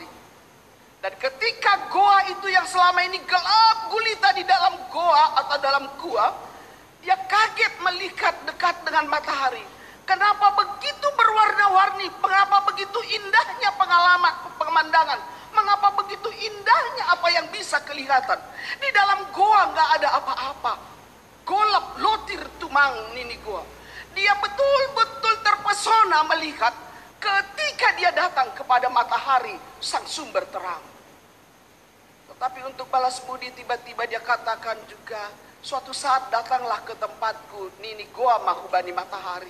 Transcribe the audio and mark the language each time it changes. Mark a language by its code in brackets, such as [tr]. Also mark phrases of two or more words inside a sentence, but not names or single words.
[id] Dan ketika goa itu yang selama ini gelap gulita di dalam goa atau dalam gua, dia kaget melihat dekat dengan matahari. Kenapa begitu berwarna-warni? Mengapa begitu indahnya pengalaman, pemandangan? Mengapa begitu indahnya apa yang bisa kelihatan? Di dalam goa nggak ada apa-apa. [bts] Golap lotir tumang nini gua. [id] Dia betul-betul terpesona melihat ketika dia datang kepada matahari, sang sumber terang. Tetapi untuk balas budi tiba-tiba dia katakan juga, suatu saat datanglah ke tempatku [bts] nini gua mahubani [id] matahari.